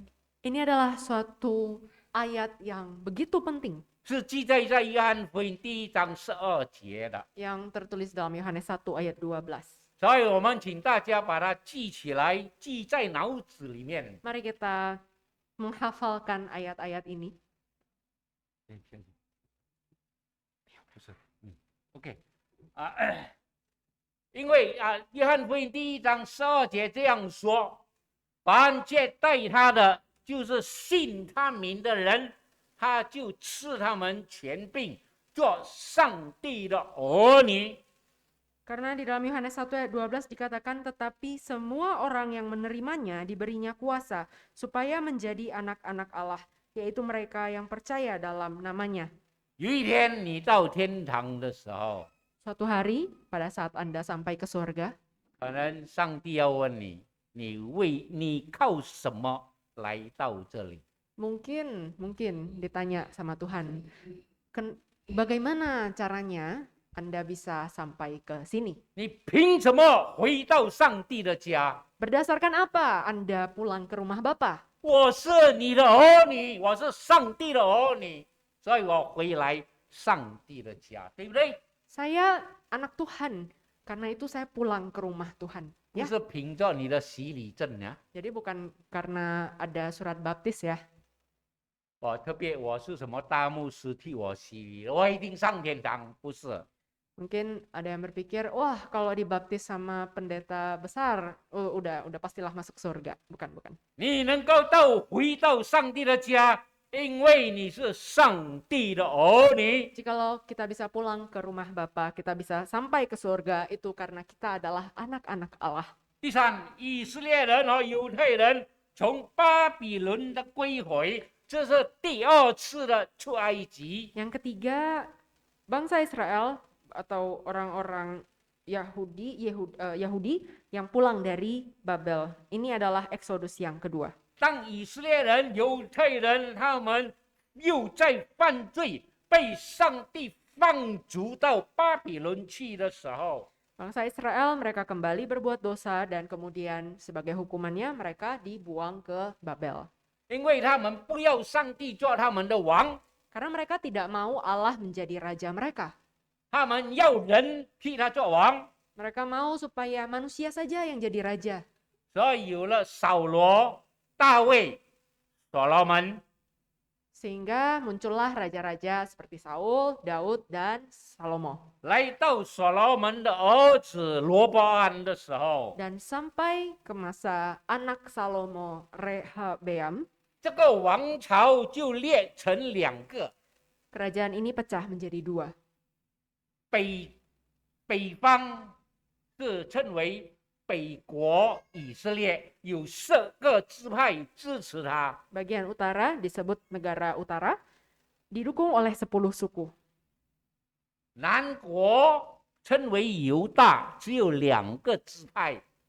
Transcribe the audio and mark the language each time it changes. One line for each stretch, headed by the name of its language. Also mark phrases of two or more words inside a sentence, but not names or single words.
Indonesian: Ini adalah suatu ayat yang begitu penting
Chinese: 是记载在约翰福音第1章12节的。
Indonesian: yang tertulis dalam Yohanes 1 ayat 12.
Chinese: 所以我们请大家把它记起来，记在脑子里面。
Indonesian: Mari kita menghafalkan ayat-ayat ini.
Chinese: OK 因为约翰福音第1章12节这样说：凡接待他的，就是信他名的人，他就赐他们权柄，做上帝的儿女。
Indonesian: Karena di dalam Yohanes 1 ayat 12 dikatakan, tetapi semua orang yang menerimanya diberinya kuasa supaya menjadi anak-anak Allah, yaitu mereka yang percaya dalam namanya.
Chinese: 有一天你到天堂的时候，
Indonesian: Suatu hari, pada saat Anda sampai ke surga,
Chinese: 可能上帝要问你，你靠什么来到这里？
Indonesian: Mungkin ditanya sama Tuhan, bagaimana caranya Anda bisa sampai ke sini?
Chinese: 你凭什么回到上帝的家？
Indonesian: Berdasarkan apa Anda pulang ke rumah Bapa?
Chinese: 我是你的儿女，我是上帝的儿女，所以我回来上帝的家，对不对？
Indonesian: Saya anak Tuhan, karena itu saya pulang ke rumah Tuhan.
Chinese: 不
Indonesian: Ya,
Chinese: 是凭着你的洗礼证呀。
Indonesian: jadi bukan karena ada surat baptis ya.
Chinese: 特别我是什么大牧师替我洗礼，我一定上天堂，不是？
Indonesian: Mungkin ada yang berpikir, wah kalau dibaptis sama pendeta besar, udah pastilah masuk surga. Bukan.
Chinese: 你能够回到上帝的家，因为你是上帝的儿女。
Indonesian: Jikalau kita bisa pulang ke rumah Bapa, kita bisa sampai ke surga, itu karena kita adalah anak-anak Allah.
Chinese: 第三，以色列人和犹太人从巴比伦的归回，这是第二次的出埃及。
Indonesian: Yang ketiga, bangsa Israel atau orang-orang Yahudi yang pulang dari Babel. Ini adalah Exodus yang kedua.
Chinese: 当以色列人、犹太人他们又在犯罪，被上帝放逐到巴比伦去的时候，
Indonesian: Bangsa Israel mereka kembali berbuat dosa dan kemudian sebagai hukumannya mereka dibuang ke Babel.
Chinese: 因为他们不要上帝做他们的王，
Indonesian: Karena mereka tidak mau Allah menjadi raja mereka.
Chinese: 他们要人替他做王，
Indonesian: Mereka mau supaya manusia saja yang jadi raja.
Chinese: 所以有了扫罗、大卫、所罗门。
Indonesian: Sehingga muncullah raja-raja seperti Saul, Daud, dan Salomo.
Chinese: 来到所罗门的儿子罗波安的时候，
Indonesian: Dan sampai ke masa anak Salomo Rehabeam,
Chinese: 这个王朝就裂成两个，
Indonesian: kerajaan ini pecah menjadi dua.
Chinese: 北方是称为北国以色列，有10个支派支持他；
Indonesian: Bagian utara disebut negara utara, didukung oleh 10 suku.
Chinese: 南国称为犹大，只有2个支派支